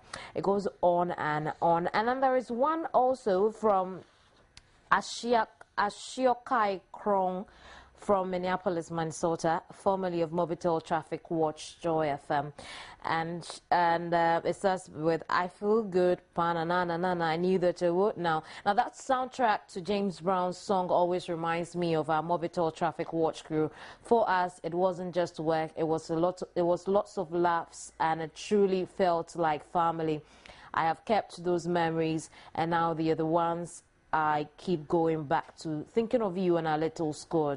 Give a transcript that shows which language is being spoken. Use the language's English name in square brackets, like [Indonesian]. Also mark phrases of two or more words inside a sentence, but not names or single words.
[English] It goes on and on. And then there is one also from Ashiokai Krong from Minneapolis, Minnesota, formerly of Mobitel Traffic Watch Joy FM, and it starts with "I feel good, pa-na-na-na-na-na, I knew that I would." Now that soundtrack to James Brown's song always reminds me of our Mobitel Traffic Watch crew. For us, it wasn't just work; it was lots of laughs, and it truly felt like family. I have kept those memories, and now they are the ones I keep going back to, thinking of you and our little squad.